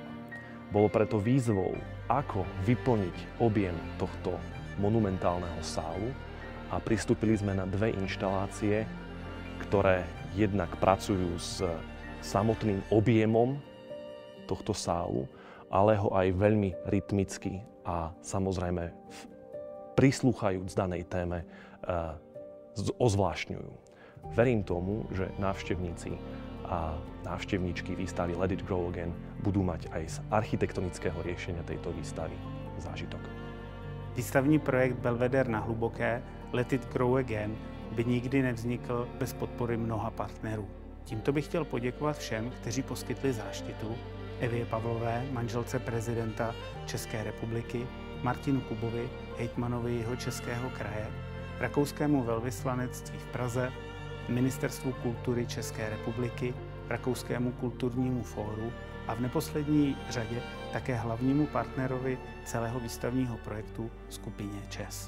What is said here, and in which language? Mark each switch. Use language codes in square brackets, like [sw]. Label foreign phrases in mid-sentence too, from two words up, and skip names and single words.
[sk] Bolo preto výzvou, ako vyplniť objem tohto monumentálneho sálu, a pristúpili sme na 2 inštalácie, ktoré jednak pracujú s samotným objemom tohto sálu, ale ho aj veľmi rytmicky a samozrejme prislúchajúc danej téme ozvláštňujú. Verím tomu, že návštevníci a návštevníčky výstavy Let It Grow Again budú mať aj z architektonického riešenia tejto výstavy zážitok. [cs] Výstavní projekt Belvedere na Hluboké Let It Grow Again by nikdy nevznikl bez podpory mnoha partnerů. Tímto bych chtěl poděkovat všem, kteří poskytli záštitu: Evě Pavlové, manželce prezidenta České republiky, Martinu Kubovi, hejtmanovi Jihočeského kraje, rakouskému velvyslanectví v Praze, Ministerstvu kultury České republiky, Rakouskému kulturnímu fóru a v neposlední řadě také hlavnímu partnerovi celého výstavního projektu skupině ČES.